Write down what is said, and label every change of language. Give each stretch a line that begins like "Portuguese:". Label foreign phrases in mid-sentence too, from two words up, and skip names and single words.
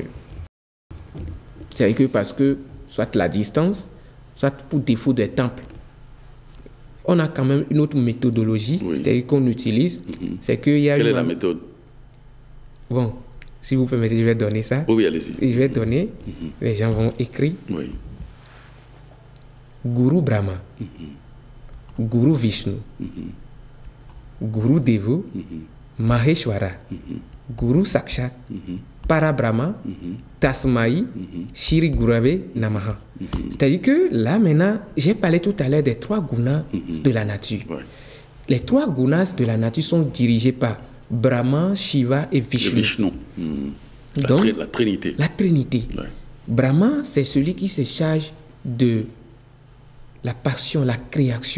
French: C'est que parce que, soit la distance, soit pour défaut des temples, on a quand même une autre méthodologie, c'est-à-dire qu'on utilise. C'est qu'il y a Quelle est la méthode? Bon, si vous permettez, je vais donner ça. Oui, allez-y. Je vais donner, les gens vont écrire. Oui.
Sanskrit: Guru Brahma, Guru Vishnu, Guru Devo, Maheshwara, Guru Sakshat, Parabrahma, Tasmai, Shri Gurave Namaha.
French: C'est-à-dire que là, maintenant, j'ai parlé tout à l'heure des 3 gunas de la nature. Ouais. Les 3 gunas de la nature sont dirigés par Brahma, Shiva et Vishnu. Donc, la Trinité. La Trinité. Ouais. Brahma, c'est celui qui se charge de la passion, la création.